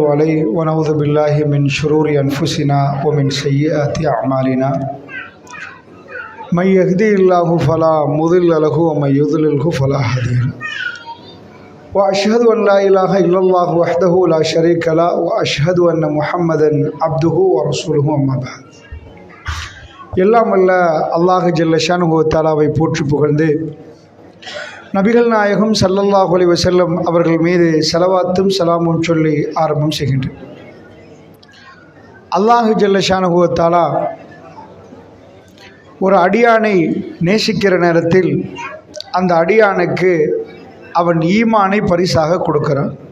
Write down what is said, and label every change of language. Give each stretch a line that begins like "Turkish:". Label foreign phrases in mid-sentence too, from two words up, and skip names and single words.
Arabic: عليه ونعوذ بالله من شرور أنفسنا ومن سيئات أعمالنا من يهده الله فلا مضل له ومن يضلله فلا هادي له وأشهد أن لا إله إلا الله وحده لا شريك له وأشهد أن محمدا عبده ورسوله أما بعد.
Tamil: எல்லாம் அல்ல
Arabic: الله جل شأنه تعالى
Tamil: போற்றி புகழ்ந்து நபிகள் நாயகம்
Arabic: صلى الله عليه وسلم
Tamil: அவர்கள் மீது ஸலவாத்தும் ஸலாமும் சொல்லி ஆரம்பம் செய்கின்றேன்.
Arabic: الله جل شأنه تعالى
Tamil: ஒரு அடியானை நேசிக்கிற நேரத்தில் அந்த அடியானுக்கு அவன் ஈமானை பரிசாக கொடுக்கிறான்.